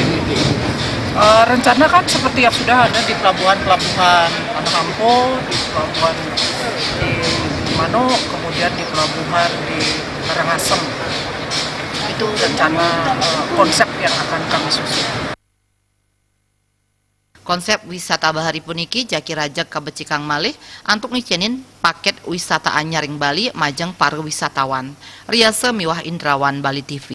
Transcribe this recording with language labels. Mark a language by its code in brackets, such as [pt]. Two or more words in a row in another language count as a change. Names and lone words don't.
[id] Rencana kan seperti yang sudah ada di pelabuhan-pelabuhan Anampo, di pelabuhan di Mano, kemudian di pelabuhan di Karangasem. Itu rencana konsep yang akan kami susun. [ban] Konsep wisata bahari puniki jaki rajak kabecikang malih antuk nicenin paket wisata anyar ring Bali majeng para wisatawan. Riase miwah Indrawan Bali TV.